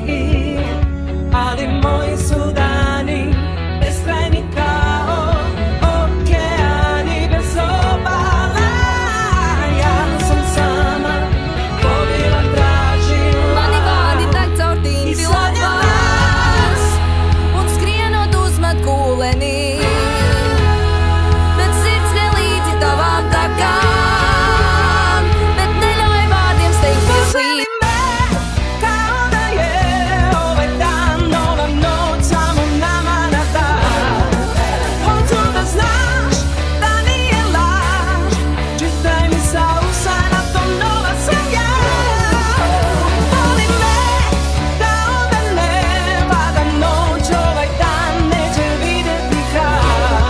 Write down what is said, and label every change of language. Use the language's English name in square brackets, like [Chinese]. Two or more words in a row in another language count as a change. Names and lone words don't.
[Croatian] Ali moji su dani beskrajni kao okeani bez obala, ja sam sama plovila, tražila i sanjala. [Latvian] Un skrienot uzmet kūlenī, bet sirds nelīdzi tavām takām, bet neļauj vārdiem steigties līdzi. [Croatian] Kao da je ovaj dan, ova noć samo nama na dan. Hoću da znaš da nije laž, čitaj mi sa usana, to nova sam ja. Voli me kao da nema, da noć ovaj dan neće vidjeti kraj.